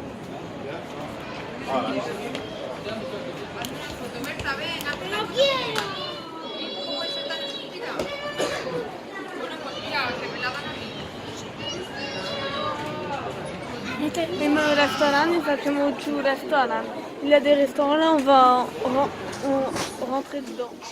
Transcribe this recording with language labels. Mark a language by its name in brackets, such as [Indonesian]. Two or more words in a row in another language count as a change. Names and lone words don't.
[Croatian] Imamo restoran i sad ćemo ući u restoran. [French] Il y a des restaurants là, on va rentrer dedans.